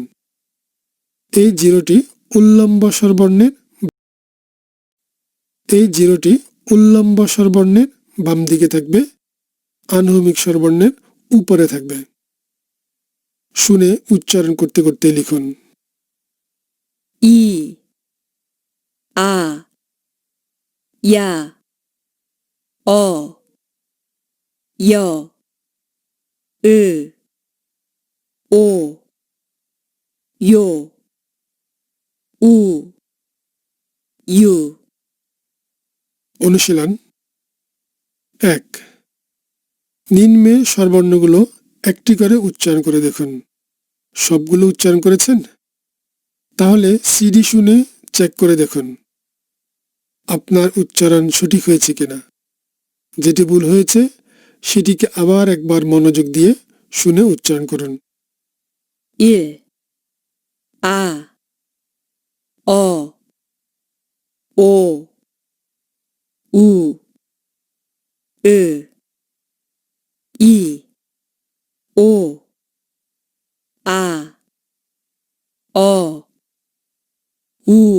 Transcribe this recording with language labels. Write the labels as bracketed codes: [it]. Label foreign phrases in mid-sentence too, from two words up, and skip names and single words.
[bn] এই জিরোটি উল্লম্ব স্বরবর্ণের বাম দিকে থাকবে, আনুভূমিক স্বরবর্ণের উপরে থাকবে। শুনে উচ্চারণ করতে করতে লিখুন। [ko] 이, 아, 야, 어, 여, 으, 오, 요, 우, ইউ। [bn] অনুশীলন 1। নিম্নে স্বরবর্ণগুলো একটি করে উচ্চারণ করে দেখুন। সবগুলো উচ্চারণ করেছেন? তাহলে সিডি শুনে চেক করে দেখুন আপনার উচ্চারণ সঠিক হয়েছে কিনা। যেটি ভুল হয়েছে সেটিকে আবার একবার মনোযোগ দিয়ে শুনে উচ্চারণ করুন। 1, [ko] 아, 어, 오, 우, 으, 이, 오, 아, 어, 우,